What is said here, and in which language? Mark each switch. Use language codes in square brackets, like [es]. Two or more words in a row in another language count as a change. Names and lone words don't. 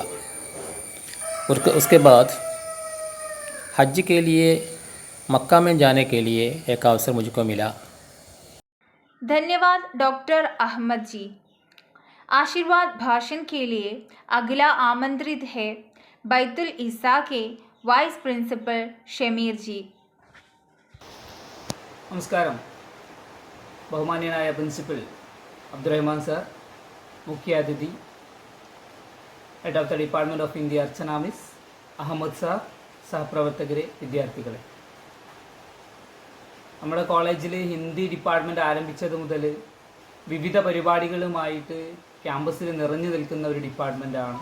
[hi] उसके बाद हज के लिए मक्का में जाने के लिए एक अवसर मुझको मिला। धन्यवाद डॉक्टर अहमद जी। आशीर्वाद भाषण के लिए अगला आमंत्रित है बैतुल इस्सा के [en] vice principal [hi] ഷമീർ जी। [ml] നമസ്കാരം. ബഹുമാന്യനായ പ്രിൻസിപ്പൽ അബ്ദുറഹ്മാൻ സാർ, മുഖ്യ അതിഥി [en] head of the department of Hindi [ml] അർച്ചന മിസ്, അഹമ്മദ് സാർ, സഹപ്രവർത്തകരെ, വിദ്യാർത്ഥികളെ, നമ്മുടെ കോളേജിൽ ഹിന്ദി ഡിപ്പാർട്ട്മെൻറ്റ് ആരംഭിച്ചത് മുതൽ വിവിധ പരിപാടികളുമായിട്ട് ക്യാമ്പസിൽ നിറഞ്ഞു നിൽക്കുന്ന ഒരു ഡിപ്പാർട്ട്മെൻറ്റാണ്.